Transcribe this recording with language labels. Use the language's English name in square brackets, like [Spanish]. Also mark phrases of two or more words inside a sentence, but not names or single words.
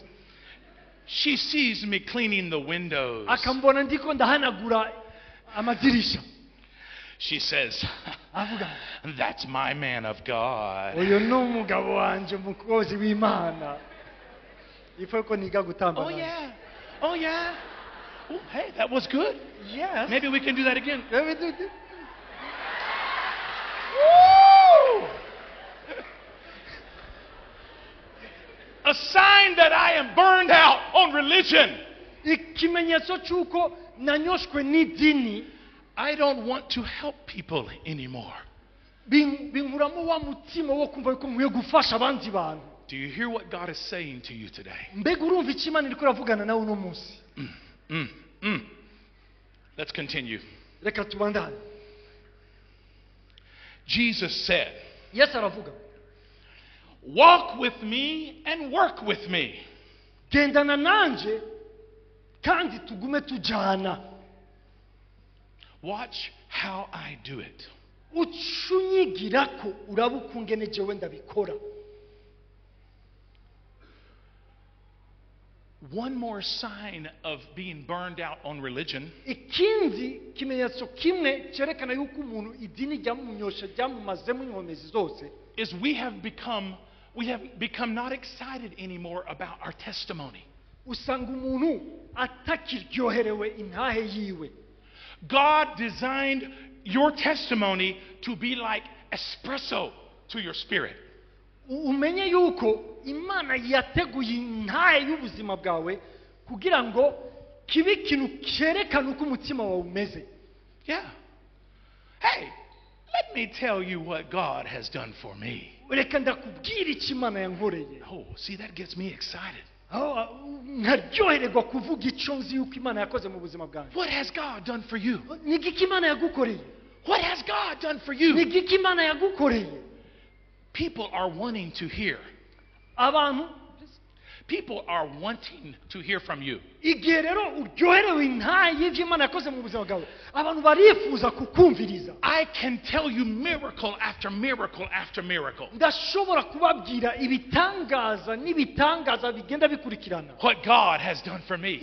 [English] She sees me cleaning the windows. [Rundi] Akambona ndiko ndahanagura amadirisha. [English] She says, that's my man of God. [Rundi] Oyo no mugabo wanje mukozi w'Imana. Ifoko niga gutamba. [English] Oh yeah. Oh yeah. Oh, hey, that was good. Yes. Maybe we can do that again. Let me do it. Woo! A sign that I am burned out on religion. [Rundi] Ikimenyetso cyuko nanyoshwe n'idini. [English] I don't want to help people anymore. [Rundi] Binkuramo wa mutima wo kumva ko nkwiye gufasha abandi bantu. [English] Do you hear what God is saying to you today? [Rundi] Mbega urumva iki Imana iriko iravugana nawe uno munsi? [English] Let's continue. [Rundi] Reka tubandane. [English] Jesus said, [Rundi] Yesu aravuga, [English] walk with me and work with me. [Rundi] Gendana nanje kandi tugume tujana. [English] Watch how I do it. [Rundi] Ucunyigirako urabukungene jewe ndabikora. [English] One more sign of being burned out on religion. [Rundi] Ikindi kimenyetso kimwe cerekana yuko umuntu idini ryamunyosha ryamumazemo inkomezi zose. [English] Is we have become not excited anymore about our testimony. [Rundi] Usanga umuntu atakiryoherewe intahe yiwe. [English] God designed your testimony to be like espresso to your spirit. [Rundi] Umenye yuko Imana yateguye intahe y'ubuzima bwawe kugira ngo kibe ikintu cyerekana uko umutima wawe umeze. [English] Yeah. Hey, let me tell you what God has done for me. [Rundi] Reka ndakubwira icyo Imana yankoreye. [English] Oh, see, that gets me excited. [Rundi] Nkaryohererwa kuvuga icyo nzi yuko Imana yakoze mu buzima bwanjye. [English] What has God done for you? [Rundi] Ni iki Imana yagukoreye? [English] What has God done for you? [Rundi] Ni iki Imana yagukoreye? [English] People are wanting to hear. People are wanting to hear from you. [Rundi] Igihe rero uryoherewe intahe y'ibyo Imana yakoze mu buzima bwawe, abantu barifuza kukumviriza. [English] I can tell you miracle after miracle after miracle. [Rundi] Ndashobora kubabwira ibitangaza n'ibitangaza bigenda bikurikirana. [English] What God has done for me.